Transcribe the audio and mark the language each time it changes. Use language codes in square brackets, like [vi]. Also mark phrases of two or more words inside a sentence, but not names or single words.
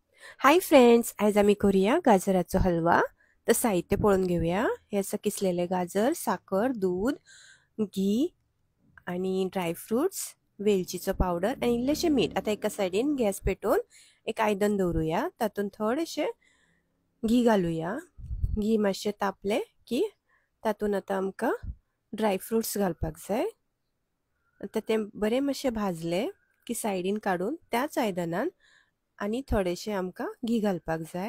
[en] Hi friends, [mr] आज आम्ही करूया गाजराचा हलवा. तर साहित्य पळून घेऊया. [kok] हे असं किसलेले गाजर, साखर, दूध, घी आणि ड्रायफ्रुट्स, वेलचीचं पावडर आणि इल्लेशे मीठ. आता एका सायडीन गॅस पेटवून एक आयदन दवरूया. तातून थोडेशे घी घालूया. घी मातशें तापले की तातून आता आमकां ड्रायफ्रुट्स घालपाक जाय. आता ते बरे मातशे भाजले की सायडीन काडून त्याच आयदनान आणि थोडेशे आमकां घी घालपाक जाय.